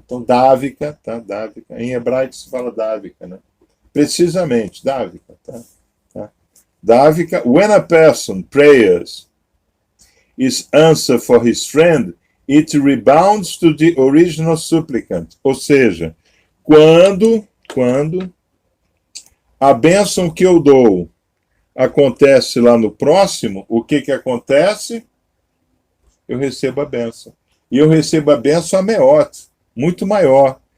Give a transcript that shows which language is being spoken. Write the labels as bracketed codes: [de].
[pt] Então, Dávika, tá? Dávika. Em hebraico se fala Dávika, né? Precisamente, Dávika. Tá? Tá? [en] Dávika, when a person prays is answer for his friend, it rebounds to the original supplicant. [pt] Ou seja, quando a bênção que eu dou acontece lá no próximo, o que que acontece? Eu recebo a bênção. E eu recebo a bênção a meot, muito maior.